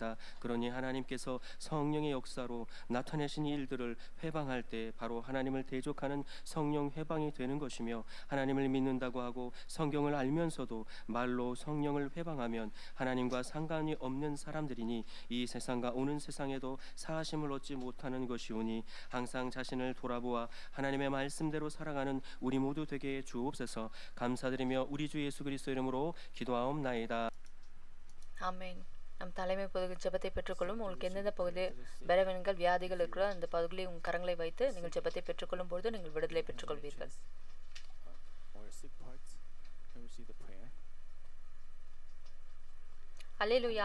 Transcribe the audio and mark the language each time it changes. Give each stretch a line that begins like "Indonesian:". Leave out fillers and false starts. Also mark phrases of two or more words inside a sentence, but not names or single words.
Korean: 그러니 하나님께서 성령의 역사로 나타내신 일들을 회방할 때 바로 하나님을 대적하는 성령 회방이 되는 것이며, 하나님을 믿는다고 하고 성경을 알면서도 말로 성령을 회방하면 하나님과 상관이 없는 사람들이니 이 세상과 오는 세상에도 사하심을 얻지 못하는 것이오니 항상 자신을 돌아보아 하나님의 말씀대로 살아가는 우리 모두 되게 주옵소서. 감사드리며 우리 주 예수 그리스도 이름으로 기도하옵나이다.
Tamil: ஆமென். நம் தலைமை பொது ஜெபத்தை பெற்றுக்கொள்ளும். உங்களுக்கு எந்தெந்த பகுதியில் பலவீனங்கள் வியாதிகள் இருக்கிறோ அந்த பகுதிகளில் உங்கள் கரங்களை வைத்து நீங்கள் ஜெபத்தை பெற்றுக்கொள்ளும் பொழுது நீங்கள் விடுதலை பெற்றுக்கொள்வீர்கள். அல்லேலூயா.